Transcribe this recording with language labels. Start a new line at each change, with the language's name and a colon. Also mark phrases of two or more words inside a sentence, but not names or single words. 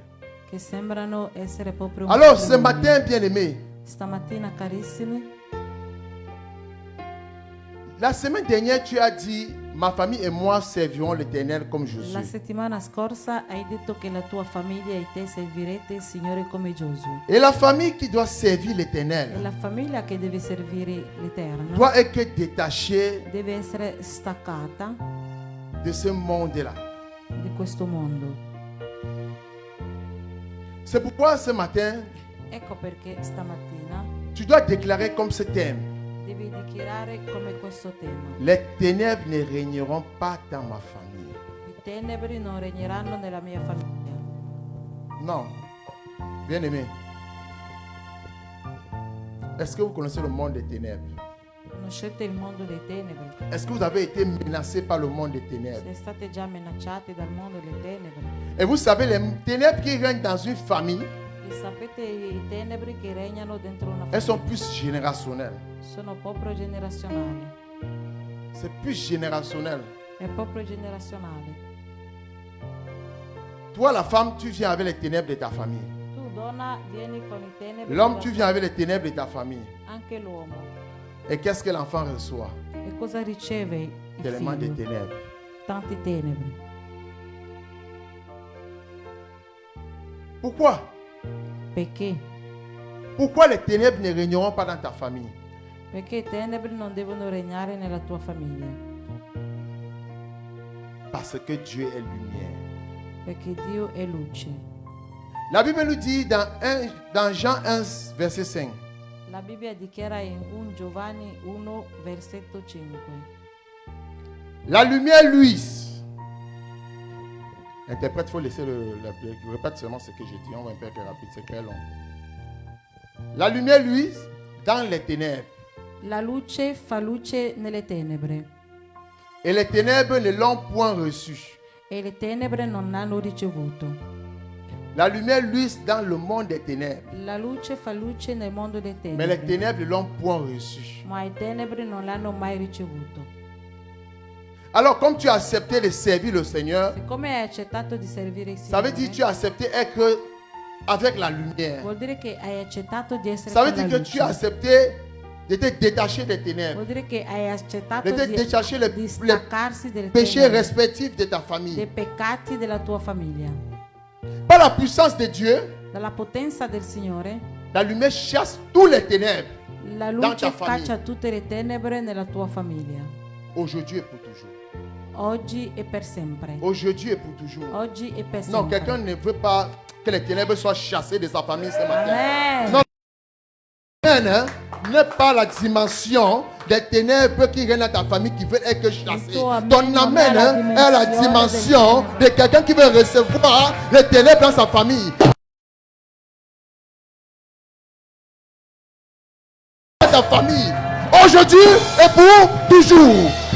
Italian: Che sembrano essere proprio un
French: Alors ce
Italian: patrimonio.
French: matin, bien aimé,
Italian: Stamattina carissimi,
French: la semaine dernière, tu as dit, ma famille et moi servirons l'Éternel comme
Italian: La
French: Josué.
Italian: settimana scorsa hai detto che la tua famiglia e te servirete il Signore come Giosuè.
French: Et la famille qui doit servir
Italian: E
French: l'Éternel
Italian: la famiglia che deve servire l'Eterno
French: doit être détachée
Italian: deve essere staccata
French: de ce monde-là.
Italian: di questo mondo.
French: C'est pourquoi ce matin,
Italian: Ecco perché stamattina
French: tu dois déclarer comme ce thème:
Italian: devi dichiarare come questo tema.
French: les ténèbres ne régneront pas dans ma famille.
Italian: I tenebri non regneranno nella mia famiglia.
French: Non. Bien aimé. Est-ce que vous connaissez le monde des ténèbres?
Italian: Conoscete il mondo dei tenebri?
French: Est-ce que vous avez été menacé par le monde des ténèbres?
Italian: Se state già minacciati dal mondo delle tenebre?
French: Et vous savez, les ténèbres qui règnent dans une famille,
Italian: E sapete i tenebri che regnano dentro una
French: elles sont
Italian: famiglia?
French: plus générationnelles.
Italian: Sono proprio generazionali.
French: C'est plus générationnel.
Italian: È proprio generazionale.
French: Toi, la femme, tu viens avec les ténèbres de ta famille.
Italian: Tu donna vieni con i tenebri.
French: L'homme,
Italian: della
French: tu
Italian: tua-
French: viens avec les ténèbres de ta famille.
Italian: Anche l'uomo.
French: Et qu'est-ce que l'enfant reçoit?
Italian: E cosa riceve il
French: Tellement de
Italian: figlio?
French: ténèbres.
Italian: Tanti tenebri.
French: Pourquoi?
Italian: Perché?
French: Pourquoi les ténèbres ne régneront pas dans ta famille?
Italian: Perché i tenebri non devono regnare nella tua famiglia.
French: Parce que Dieu est lumière.
Italian: Perché Dio è luce.
French: La Bible nous dit dans Jean 1, verset 5.
Italian: La Bibbia dichiara in 1 Giovanni 1, versetto 5.
French: La lumière luise. Interprète, il faut laisser répète seulement ce que je dis. On va un peu rapide, c'est très long. La lumière luise dans les ténèbres.
Italian: La luce fa luce nelle tenebre
French: Et les ténèbres ne l'ont point reçu.
Italian: e le tenebre non hanno ricevuto.
French: La lumière luise dans le monde des ténèbres.
Italian: La luce fa luce nel mondo dei
French: Mais les
Italian: tenebre,
French: ténèbres ne l'ont point reçu.
Italian: ma i tenebri non l'hanno mai ricevuto.
French: Alors, comme tu as accepté de servir le Seigneur,
Italian: Siccome hai accettato di servire il
French: ça veut dire que tu as accepté être avec la lumière.
Italian: vuol dire che hai accettato di essere
French: Ça veut
Italian: con la
French: dire que tu
Italian: luce.
French: as accepté de te détacher des ténèbres,
Italian: Vuol dire che hai accettato
French: de te détacher
Italian: di
French: les
Italian: staccarsi delle
French: péchés
Italian: tenebre,
French: respectifs de ta
Italian: dei
French: famille.
Italian: peccati della tua famiglia.
French: Par la puissance de Dieu,
Italian: Dalla potenza del Signore,
French: la lumière chasse tous les ténèbres
Italian: la
French: dans ta
Italian: luce
French: famille.
Italian: caccia tutte le tenebre nella tua famiglia.
French: Aujourd'hui et pour toujours.
Italian: Oggi e per sempre.
French: Aujourd'hui et pour toujours.
Italian: Oggi e per
French: Non,
Italian: sempre.
French: quelqu'un ne veut pas que les ténèbres soient chassées de sa famille ce matin. Amen. Non. Amen, hein, n'est pas la dimension des ténèbres qui règnent dans ta famille qui veulent être chassées. Ton amen Ton
Italian: non
French: amen,
Italian: è la
French: hein, est la
Italian: dimensione
French: dimension
Italian: del
French: de quelqu'un qui veut recevoir les ténèbres dans sa famille. Ta famille, aujourd'hui et pour toujours.